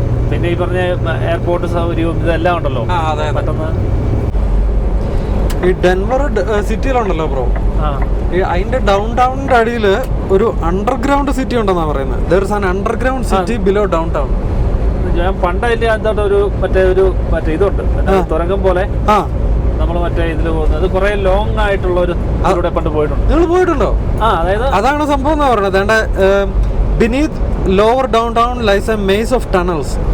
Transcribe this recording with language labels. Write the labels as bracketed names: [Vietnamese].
[Malayalam] പിന്നെ ഈ പറഞ്ഞ എയർപോർട്ട് സൗകര്യവും ഇതെല്ലാം ഉണ്ടല്ലോ. പെട്ടെന്ന് ഈ ഡെൻവർ സിറ്റിയിലുണ്ടല്ലോ ബ്രോ, അതിന്റെ ഡൗൺ ടൗണിന്റെ അടിയിൽ ഒരു അണ്ടർഗ്രൗണ്ട് സിറ്റി ഉണ്ടെന്നാ പറയുന്നത്. [English] there is an underground city below downtown. [Malayalam] ഞാൻ പണ്ടതിന്റെ അകത്തോട്ട് ഒരു മറ്റേ ഇതുണ്ട്, തുരങ്കം പോലെ. നമ്മൾ മറ്റേ ഇതില് പോകുന്നത് കുറെ ലോങ് ആയിട്ടുള്ള ഒരു ഇതിലൂടെ പണ്ട് പോയിട്ടുണ്ട്. നിങ്ങൾ പോയിട്ടുണ്ടോ? അതായത് അതാണ് സംഭവം എന്നാ പറയുന്നത്. [English] beneath lower downtown lies a maze of tunnels.